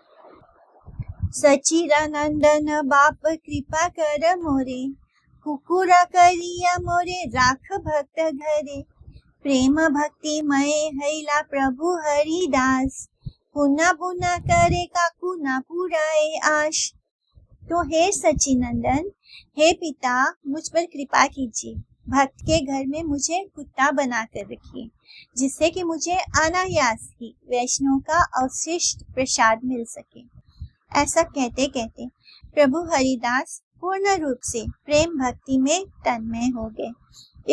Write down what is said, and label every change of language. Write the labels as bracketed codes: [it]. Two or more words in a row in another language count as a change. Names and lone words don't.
[bn] সচিদানন্দন বাপ কৃপা কর মোরে, কুকুরা করিয়া মোরে রাখ ভক্ত ঘরে। প্রেম ভক্তি ময় হৈলা প্রভু হরিদাস, পুনা পুনা করে কাকু না পুরাএ আশ। [hi] तो हे सचिनंदन, हे पिता, मुझ पर कृपा कीजिए। भक्त के घर में मुझे कुत्ता बना कर रखिए, जिससे कि मुझे अनायास ही वैष्णव का अवशिष्ट प्रसाद मिल सके। ऐसा कहते कहते प्रभु हरिदास पूर्ण रूप से प्रेम भक्ति में तन्मय हो गए।